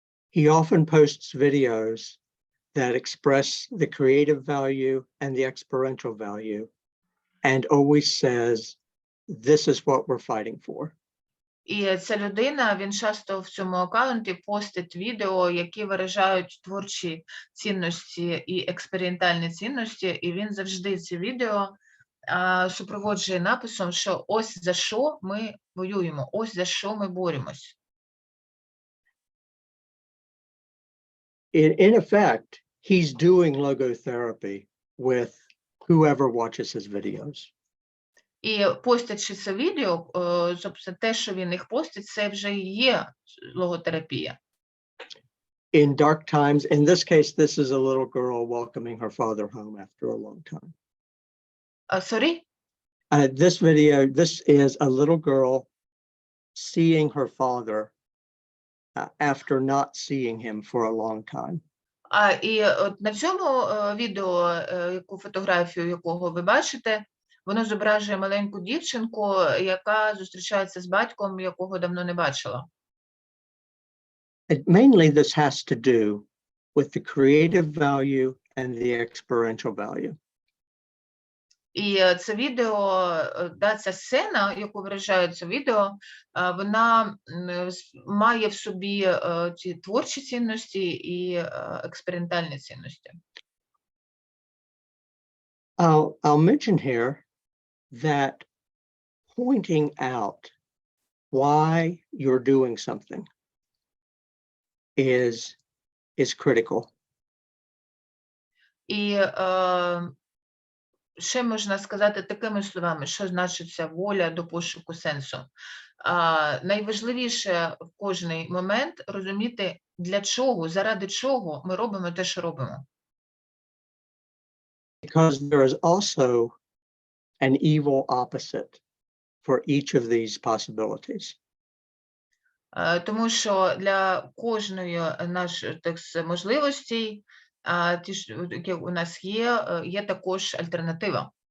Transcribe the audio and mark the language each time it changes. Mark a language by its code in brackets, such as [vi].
[en] He often posts videos that express the creative value and the experiential value, and always says, this is what we're fighting for. [uk] І ця людина, він часто в цьому аккаунті постить відео, які виражають творчі цінності і експериментальні цінності, і він завжди ці відео супроводжує написом, що ось за що ми воюємо, ось за що ми боремось. [en] In effect, he's doing logotherapy with whoever watches his videos. [uk] І постячи це відео, тобто те, що він їх постить, це вже і є логотерапія. [en] In dark times, in this case, this is a little girl welcoming her father home after a long time. Sorry? This is a little girl seeing her father after not seeing him for a long time. [uk] І от на цьому відео, яку фотографію якого ви бачите, воно зображує маленьку дівчинку, яка зустрічається з батьком, якого давно не бачила. [en] Mainly this has to do with the creative value and the experiential value. [uk] І це відео, ця сцена, яку виражає це відео, вона має в собі ці творчі цінності і експериментальні цінності. [en] I'll mention here that pointing out why you're doing something is critical. [uk] І ще можна сказати такими словами, що значить ця воля до пошуку сенсу. Найважливіше в кожний момент розуміти, для чого, заради чого ми робимо те, що робимо. [en] Because there is also an evil opposite for each of these possibilities. [uk] Тому що для кожної наших можливостей, які у нас є також альтернатива.